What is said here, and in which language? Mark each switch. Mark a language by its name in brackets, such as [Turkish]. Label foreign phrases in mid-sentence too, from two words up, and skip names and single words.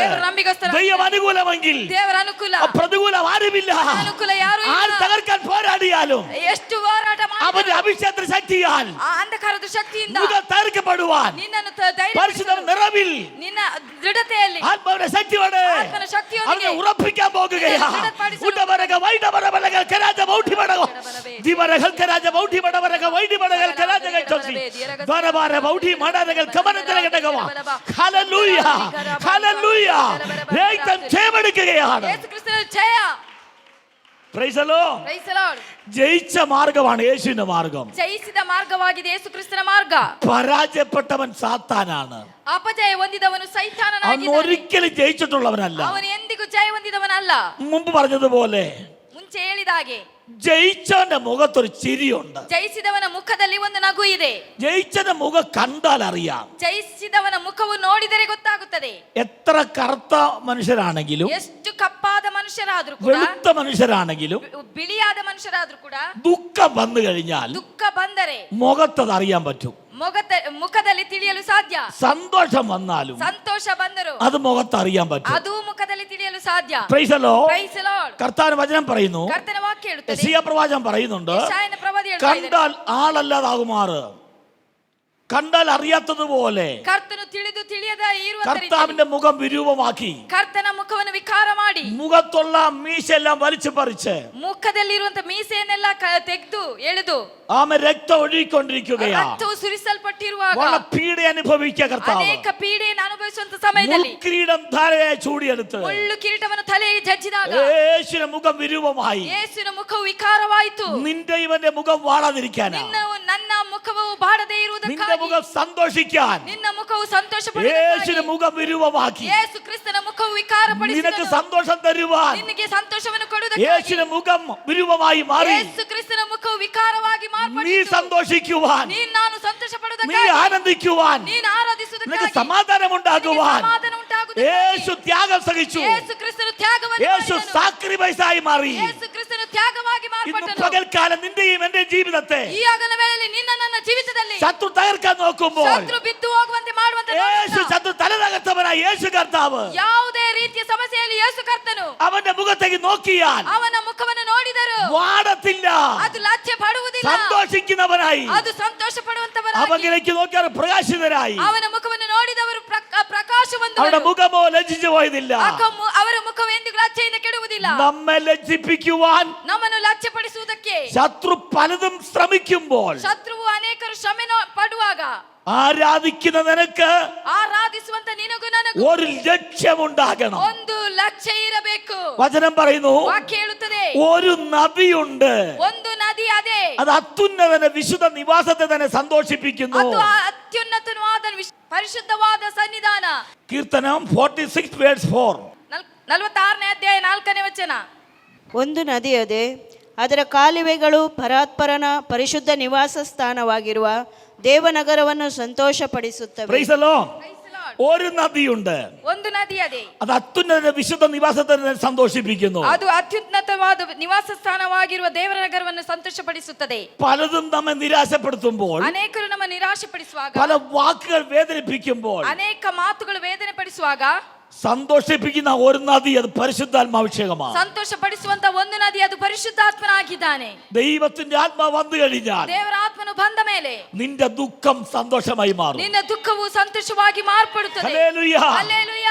[Kannada] ದೇವರು ನಂಬಿಗಸ್ತನಾಗಿದ್ದಾನೆ. [Malayalam] ദൈവം അനുകൂലമെങ്കിൽ [Kannada] ದೇವರ ಅನುಕೂಲ, [Malayalam] പ്രതികൂലം ആരുമില്ല. [Kannada] ಅನುಕೂಲ ಯಾರು [Malayalam] ആര് [Kannada] ಇಲ್ಲ. [Malayalam] തകർക്കാൻ പോരാടിയാലും [Kannada] ಎಷ್ಟು ಹೋರಾಟ [Malayalam] അവന്റെ [Kannada] ಮಾಡಿದರೂ [Malayalam] അഭിഷേകത്തിന്റെ ശക്തിയാൽ [Kannada] ಆ ಅಂಧಕಾರದ ಶಕ್ತಿಯಿಂದ [Malayalam] മുതൽ തകർക്കപ്പെടുവാൻ [Kannada] ನಿನ್ನನ್ನು [Malayalam] പരിശുദ്ധ [Kannada] ಧೈರ್ಯ [Malayalam] നിറവിൽ [Kannada] ನಿನ್ನ ದೃಢತೆಯಲ್ಲಿ [Malayalam] ആത്മാവിന്റെ ശക്തിയോടെ [Kannada] ಆತ್ಮನ ಶಕ್ತಿಯೊಂದಿಗೆ [Malayalam] അവനെ ഉറപ്പിക്കാൻ പോകുകയാ. ഉടവരക വൈഡവരവലക കരാജ മൗഢിമടക ദിവരകൾ കരാജ മൗഢിമടവരക വൈഡിമടകൾ കരാജ കച്ചി ദ്വാരവാര മൗഢി മടരകൾ കമനതര ഘടകവ. ഹല്ലേലൂയ, ഹല്ലേലൂയ. രക്തം ജയമെടുക്കുകയാണ്. യേശുക്രിസ്തുവിന്റെ ജയ. [English] Praise the Lord. Praise the Lord. [Malayalam] ജയിച്ച മാർഗമാണ് യേശുവിന്റെ മാർഗം. [Kannada] ಜಯಿಸಿದ ಮಾರ್ಗವಾಗಿದೆ ಯೇಸುಕ್ರಿಸ್ತನ ಮಾರ್ಗ. [Malayalam] പരാജയപ്പെട്ടവൻ സാത്താനാണ്. [Kannada] ಅಪಜಯ ಹೊಂದಿದವನು [Malayalam] അവൻ [Kannada] ಸೈತಾನನಾಗಿದ್ದಾನೆ. [Malayalam] ഒരിക്കലും ജയിച്ചിട്ടുള്ളവനല്ല. [Kannada] ಅವನು ಎಂದಿಗೂ ಜಯ ಹೊಂದಿದವನಲ್ಲ. [Malayalam] മുമ്പ് പറഞ്ഞതുപോലെ [Kannada] ಮುಂಚೆ ಹೇಳಿದಾಗೆ [Malayalam] ജയിച്ചവന്റെ മുഖത്തൊരു ചിരിയുണ്ട്. [Kannada] ಜಯಿಸಿದವನ ಮುಖದಲ್ಲಿ ಒಂದು ನಗು ಇದೆ. [Malayalam] ജയിച്ചവന്റെ മുഖം കണ്ടാൽ അറിയാം. [Kannada] ಜಯಿಸಿದವನ ಮುಖವು ನೋಡಿದರೆ ಗೊತ್ತಾಗುತ್ತದೆ. [Malayalam] എത്ര കറുത്ത മനുഷ്യരാണെങ്കിലും, [Kannada] ಎಷ್ಟು ಕಪ್ಪಾದ ಮನುಷ್ಯರಾದ್ರೂ ಕೂಡ, [Malayalam] വെളുത്ത മനുഷ്യരാണെങ്കിലും, [Kannada] ಬಿಳಿಯಾದ ಮನುಷ್ಯರಾದ್ರೂ ಕೂಡ, [Malayalam] ദുഃഖം വന്നു കഴിഞ്ഞാൽ [Kannada] ದುಃಖ ಬಂದರೆ [Malayalam] മുഖത്തത് അറിയാൻ പറ്റും. [Kannada] ಮುಖದಲ್ಲಿ ತಿಳಿಯಲು ಸಾಧ್ಯ. [Malayalam] സന്തോഷം വന്നാലും [Kannada] ಸಂತೋಷ ಬಂದರು [Malayalam] അത് മുഖത്ത് അറിയാൻ പറ്റും. [Kannada] ಅದು ಮುಖದಲ್ಲಿ ತಿಳಿಯಲು ಸಾಧ್ಯ. [English] Praise the Lord. Praise the Lord. [Malayalam] കർത്താവിന്റെ വചനം പറയുന്നു, [Kannada] ಕರ್ತನ ವಾಕ್ಯ ಹೇಳುತ್ತದೆ, [Malayalam] യെശയ്യാ പ്രവാചകൻ പറയുന്നുണ്ട്, [Kannada] യെശയ്യാ പ്രവാചകൻ ಹೇಳ್ತಾ ಇದ್ದಾನೆ, [Malayalam] കണ്ടാൽ ആളല്ലാതാകുമാറ്, കണ്ടാൽ അറിയാത്തതുപോലെ [Kannada] ಕರ್ತನು ತಿಳಿದು ತಿಳಿಯದ ಇರುವ [Malayalam] കർത്താവിന്റെ മുഖം വിരൂപമാക്കി, [Kannada] ಕರ್ತನ ಮುಖವನ್ನು ವಿಕಾರ ಮಾಡಿ, [Malayalam] മുഖത്തുള്ള മീശയെല്ലാം വലിച്ചു പറിച്ച്, [Kannada] ಮುಖದಲ್ಲಿರುವಂತ ಮೀಸೆಯನ್ನೆಲ್ಲ ತೆಗೆದು ಎಳೆದು [Malayalam] ആമേൻ രക്തം ഒഴുകിക്കൊണ്ടിരിക്കുകയാ. [Kannada] ರಕ್ತವು ಸುರಿಸಲ್ಪಟ್ಟಿರುವಾಗ, [Malayalam] വളരെ പീഡ അനുഭവിക്കുക കർത്താവ്. [Kannada] ಅನೇಕ ಪೀಡೆಯನ್ನು ಅನುಭವಿಸುವಂತ ಸಮಯದಲ್ಲಿ [Malayalam] മുൾക്കിരീടം ധാരയായി ചൂടിയെടുത്ത് [Kannada] ಮುಳ್ಳು ಕಿರೀಟವನ್ನು ತಲೆಗೆ ಜಜ್ಜಿದಾಗ [Malayalam] യേശുവിന്റെ മുഖം വിരൂപമായി. [Kannada] ಯೇಸುವಿನ ಮುಖವು ವಿಕಾರವಾಯಿತು. [Malayalam] നിന്റെ ഇവന്റെ മുഖം വാടാതിരിക്കാനാ, [Kannada] ನನ್ನ ಮುಖವು ಬಾಡದೇ ಇರುವುದಕ್ಕಾಗಿ, [Malayalam] നിന്റെ മുഖം സന്തോഷിക്കാൻ [Kannada] ನಿನ್ನ ಮುಖವು ಸಂತೋಷ [Malayalam] യേശുവിന്റെ മുഖം വിരൂപമാക്കി. [Kannada] ಯೇಸು ಕ್ರಿಸ್ತನ ಮುಖವು ವಿಕಾರಪಡಿಸಿದನು. [Malayalam] നിനക്ക് സന്തോഷം തരുവാൻ [Kannada] ನಿನಗೆ ಸಂತೋಷವನ್ನು ಕೊಡುವುದಕ್ಕಾಗಿ [Malayalam] യേശുവിന്റെ മുഖം വിരൂപമായി മാറി. [Kannada] ಯೇಸು ಕ್ರಿಸ್ತನ ಮುಖವು ವಿಕಾರವಾಗಿ [Malayalam] നീ [Kannada] ಮಾರ್ಪಟ್ಟಿತು. [Malayalam] സന്തോഷിക്കുവാൻ, [Kannada] ನಾನು ಸಂತೋಷ [Malayalam] നീ [Kannada] ಪಡುವುದಕ್ಕಾಗಿ, [Malayalam] ആനന്ദിക്കുവാൻ, [Kannada] ನೀನು [Malayalam] നിനക്ക് [Kannada] ಆರಾಧಿಸುವುದಕ್ಕಾಗಿ, [Malayalam] സമാധാനം ഉണ്ടാകുവാൻ [Kannada] ಸಮಾಧಾನ ಉಂಟಾಗುವುದಕ್ಕಾಗಿ [Malayalam] യേശു ത്യാഗം സഹിച്ചു. [Kannada] ಯೇಸು ಕ್ರಿಸ್ತನು ತ್ಯಾಗವನ್ನು [Malayalam] യേശു [Kannada] ಮಾಡಿದನು. [Malayalam] സാക്രിഫൈസ് ആയി മാറി. [Kannada] ಯೇಸು ಕ್ರಿಸ್ತನು ತ್ಯಾಗವಾಗಿ [Malayalam] ഇന്ന് [Kannada] ಮಾರ್ಪಟ್ಟನು. [Malayalam] പകൽക്കാലം നിന്റെയും എന്റെ ജീവിതത്തെ [Kannada] ಈ ಆಗನ ವೇಳೆಯಲ್ಲಿ ನಿನ್ನ ನನ್ನ ಜೀವಿತದಲ್ಲಿ [Malayalam] ശത്രു തകർക്കാൻ നോക്കുമ്പോൾ [Kannada] ಶತ್ರು ಬಿದ್ದು ಹೋಗುವಂತೆ ಮಾಡುವಂತೆ [Malayalam] യേശു [Kannada] ನೋಡುತ್ತಾ, [Malayalam] ശത്രു തലതകർത്തവനായ യേശു കർത്താവ് [Kannada] ಯಾವುದೇ ರೀತಿಯ ಸಮಸ್ಯೆಯಲ್ಲಿ ಯೇಸು ಕರ್ತನು [Malayalam] അവന്റെ മുഖത്തേക്ക് നോക്കിയാൽ [Kannada] ಅವನ ಮುಖವನ್ನು ನೋಡಿದರು [Malayalam] വാടത്തില്ല, [Kannada] ಅದು ಲಜ್ಜೆ ಪಡುವುದಿಲ್ಲ, [Malayalam] സന്തോഷിക്കുന്നവനായി. [Kannada] ಅದು ಸಂತೋಷ ಪಡುವಂತವರಾಗಿ, [Malayalam] അവങ്കിലേക്ക് നോക്കിയാൽ പ്രകാശിതരായി. [Kannada] ಅವನ ಮುಖವನ್ನು ನೋಡಿದವರು ಪ್ರಕಾಶ [Malayalam] അവരുടെ [Kannada] ಹೊಂದುವರು. [Malayalam] മുഖമോ ലജ്ജിച്ചു പോയതില്ല. [Kannada] ಅವರ ಮುಖವು ಎಂದಿಗೂ ಲಜ್ಜೆಯಿಂದ ಕೆಡುವುದಿಲ್ಲ. [Malayalam] നമ്മെ ലജ്ജിപ്പിക്കുവാൻ [Kannada] ನಮ್ಮನ್ನು ಲಜ್ಜೆ ಪಡಿಸುವುದಕ್ಕೆ [Malayalam] ശത്രു പലതും ശ്രമിക്കുമ്പോൾ [Kannada] ಶತ್ರುವು ಅನೇಕರು ಶ್ರಮೆ ಪಡುವಾಗ, [Malayalam] ആരാധിക്കുന്ന നിനക്ക് [Kannada] ಆರಾಧಿಸುವಂತ ನಿನಗೂ ನನಗೂ [Malayalam] ഒരു ലക്ഷ്യമുണ്ടാകണം. [Kannada] ಒಂದು ಲಕ್ಷ್ಯ ಇರಬೇಕು. [Malayalam] വചനം പറയുന്നു, [Kannada] ವಾಕ್ಯ ಹೇಳುತ್ತದೆ, [Malayalam] ഒരു നദിയുണ്ട്, [Kannada] ಒಂದು ನದಿ ಅದೇ, [Malayalam] അത് അത്യുന്നതന്റെ വിശുദ്ധ നിവാസത്തെ തന്നെ സന്തോഷിപ്പിക്കുന്നു. [Kannada] ಅದು ಅತ್ಯುನ್ನತವಾದ ಪರಿಶುದ್ಧವಾದ ಸನ್ನಿಧಾನ. [Malayalam] കീർത്തനം 46 verse 4. [Kannada] 46ನೇ ಅಧ್ಯಾಯ 4ನೇ ವಚನ. ಒಂದು ನದಿಯದೆ, ಅದರ ಕಾಲುವೆಗಳು ಪರಾತ್ಪರನ ಪರಿಶುದ್ಧ ನಿವಾಸ ಸ್ಥಾನವಾಗಿರುವ ದೇವನಗರವನ್ನು ಸಂತೋಷಪಡಿಸುತ್ತವೆ. [English] Praise the Lord. [Malayalam] ഒരു നദിയുണ്ട്, [Kannada] ಒಂದು ನದಿ ಅದೇ, [Malayalam] അത് അത്യുന്നതന്റെ വിശുദ്ധ നിവാസത്തെ തന്നെ സന്തോഷിപ്പിക്കുന്നു. [Kannada] ಅದು ಅತ್ಯುನ್ನತವಾದ ನಿವಾಸ ಸ್ಥಾನವಾಗಿರುವ ದೇವರ ನಗರವನ್ನು ಸಂತೋಷಪಡಿಸುತ್ತದೆ. [Malayalam] പലതും നമ്മെ നിരാശപ്പെടുത്തുമ്പോൾ, [Kannada] ಅನೇಕರು ನಮ್ಮ ನಿರಾಶೆಪಡಿಸುವಾಗ, [Malayalam] പല വാക്കുകൾ വേദനിപ്പിക്കുമ്പോൾ, [Kannada] ಅನೇಕ ಮಾತುಗಳು ವೇದನೆ ಪಡಿಸುವಾಗ, [Malayalam] സന്തോഷിപ്പിക്കുന്ന ഒരു നദി അത് പരിശുദ്ധാത്മാഭിഷേകമാണ്. [Kannada] ಸಂತೋಷ ಪಡಿಸುವಂತ ಒಂದು ನದಿ ಅದು ಪರಿಶುದ್ಧಾತ್ಮನಾಗಿದ್ದಾನೆ. [Malayalam] ദൈവത്തിന്റെ ആത്മാവ് വന്നു കഴിഞ്ഞാൽ [Kannada] ದೇವರ ಆತ್ಮನು ಬಂದ ಮೇಲೆ [Malayalam] നിന്റെ ദുഃഖം സന്തോഷമായി മാറും. [Kannada] ನಿನ್ನ ದುಃಖವು ಸಂತೋಷವಾಗಿ ಮಾರ್ಪಡುತ್ತದೆ. [Malayalam] ഹല്ലേലൂയ. [Kannada] ಹಲ್ಲೆಲೂಯಾ.